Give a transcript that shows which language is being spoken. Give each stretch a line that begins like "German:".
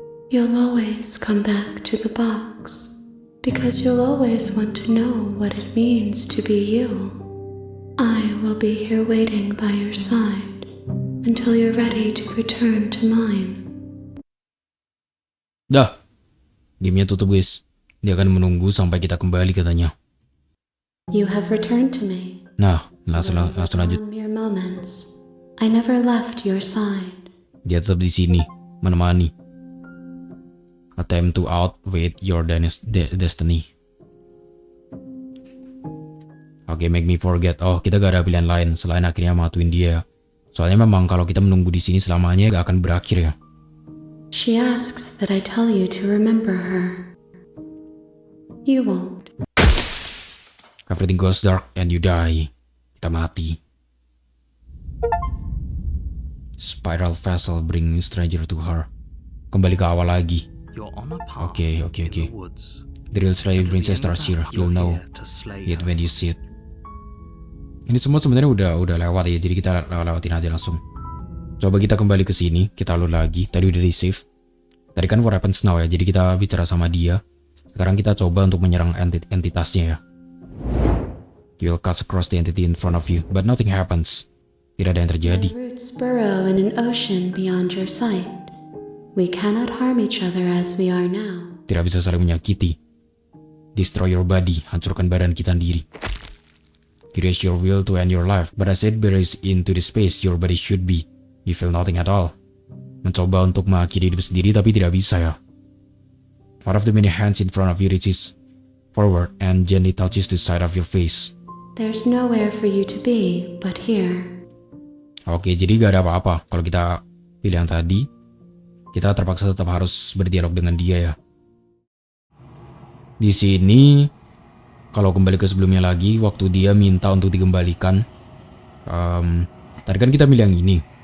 English: You'll always come back to the box, because you'll always want to know what it means to be you. I will be here waiting by your side until you're ready to return to mine.
Indonesian: Dah, gamenya tutup guys. Dia akan menunggu sampai kita kembali katanya.
English: You have returned to me.
Indonesian: Nah, langsung lanjut.
English: Mere moments. I never left your side.
Indonesian: Dia tetap di sini, menemani.
English: Attempt to outwait your destiny.
Indonesian: Oke,
English: make me forget.
Indonesian: Oh, kita gak ada pilihan lain selain akhirnya matuin dia. Soalnya memang kalau kita menunggu di sini selamanya gak akan berakhir ya.
English: She asks that I tell you to remember her. You won't. Everything goes dark and you die.
Indonesian: Kita mati.
English: Spiral vessel bring stranger to her.
Indonesian: Kembali ke awal lagi.
English: Oke. The real slave princess starts here. You'll know it when you see it.
Indonesian: Ini semua sebenarnya udah lewat ya, jadi kita lewatin aja langsung. Coba kita kembali ke sini, kita load lagi. Tadi udah di save. Tadi kan
English: what happens now
Indonesian: ya, jadi kita bicara sama dia. Sekarang kita coba untuk menyerang entitasnya ya.
English: You will cut across the entity in front of you, but nothing happens.
Indonesian: Tidak ada yang terjadi.
English: My roots burrow in an ocean beyond your sight. We cannot harm each other as we are now.
Indonesian: Tidak bisa saling menyakiti.
English: Destroy your body,
Indonesian: hancurkan badan kita sendiri.
English: Erase your will to end your life, but as it buries into the space your body should be, you feel nothing at all.
Indonesian: Mencoba untuk mengakhiri hidup sendiri tapi tidak bisa ya.
English: One of the many hands in front of you reaches forward and gently touches the side of your face. There's nowhere for you to be but here.
Indonesian: Oke, jadi gak ada apa-apa. Kalau kita pilih yang tadi, kita terpaksa tetap harus berdialog dengan dia ya. Di sini, kalau kembali ke sebelumnya lagi, waktu dia minta untuk dikembalikan, tadi kan kita milih yang ini.